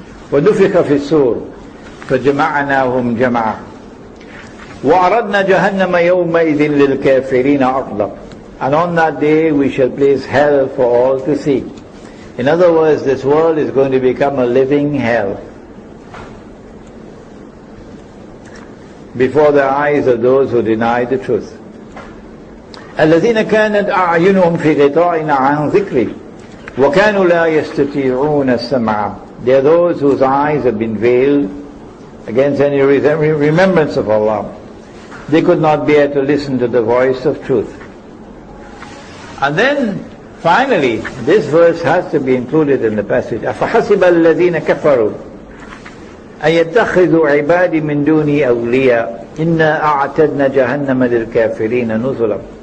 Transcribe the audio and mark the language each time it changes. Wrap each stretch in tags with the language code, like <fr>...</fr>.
<ar>وَنُفِخَ فِي الصُّورِ فَجَمَعْنَاهُمْ جَمْعًا وَعَرَضْنَا جَهَنَّمَ يَوْمَئِذٍ لِلْكَافِرِينَ عَرْضًا.</ar> <en>And on that day we shall place hell for all to see. In other words, this world is going to become a living hell before the eyes of those who deny the truth.</en> <ar>الذين كانت أعينهم في غطاء عن ذكري وكانوا لا يستطيعون السمع.</ar> <en>They are those whose eyes have been veiled against any remembrance of Allah. They could not bear to listen to the voice of truth. And then finally, this verse has to be included in the passage.</en> <ar>أَفَحَسِبَ الَّذِينَ كَفَرُوا أَن يَتَّخِذُوا عِبَادِي مِن دُونِي أَوْلِيَاءَ إِنَّا أَعْتَدْنَا جَهَنَّمَ لِلْكَافِرِينَ نُزُلًا.</ar>